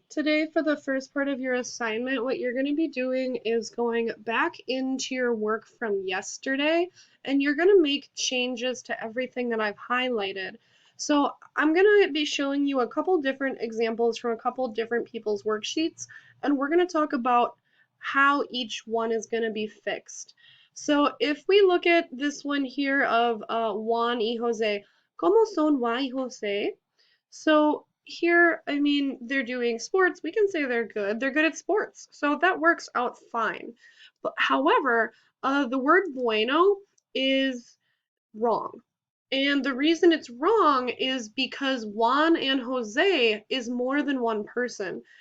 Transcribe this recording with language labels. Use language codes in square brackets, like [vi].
[en] Today, for the first part of your assignment, what you're going to be doing is going back into your work from yesterday, and you're going to make changes to everything that I've highlighted. So I'm going to be showing you a couple different examples from a couple different people's worksheets, and we're going to talk about how each one is going to be fixed. So if we look at this one here of Juan y Jose, [es] ¿Cómo son Juan y Jose? [en] So here, I mean, they're doing sports. We can say they're good. They're good at sports. So that works out fine. But however, the word bueno is wrong. And the reason it's wrong is because Juan and Jose is more than one person.